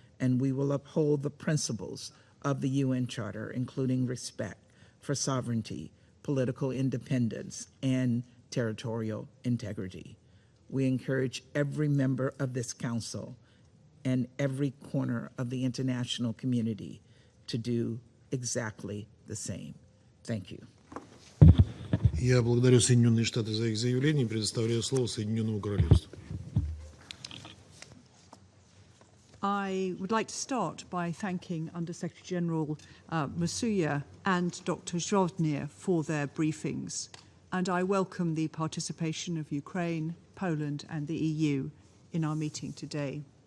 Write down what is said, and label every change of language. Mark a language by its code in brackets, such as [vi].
[en] And we will uphold the principles of the UN Charter, including respect for sovereignty, political independence, and territorial integrity. We encourage every member of this council and every corner of the international community to do exactly the same. Thank you. [ru] Я благодарю Соединенные Штаты за их заявление и предоставляю слово Соединенному Королевству. [en] I would like to start by thanking Under-Secretary General Masuya and Dr. Zhovnir for their briefings, and I welcome the participation of Ukraine, Poland, and the EU in our meeting today.